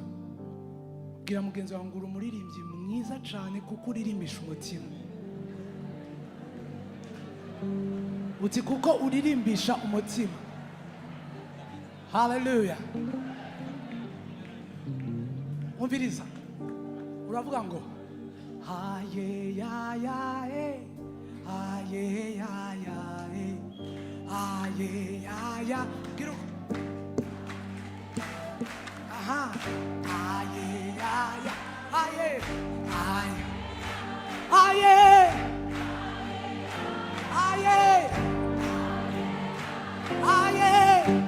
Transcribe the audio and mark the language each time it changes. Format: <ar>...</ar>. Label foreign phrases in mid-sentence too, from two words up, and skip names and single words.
<rn>Bwira mugenzi wawe ngo uri umuririmbyi mwiza cyane kuko uririmbisha umutima. Uti kuko uririmbisha umutima. Hallelujah. Umviriza, uravuga ngo haye ya ya e, haye ya ya e, haye ya ya. Gira uko. Aha, haye ya ya, haye haye haye haye haye.</rn>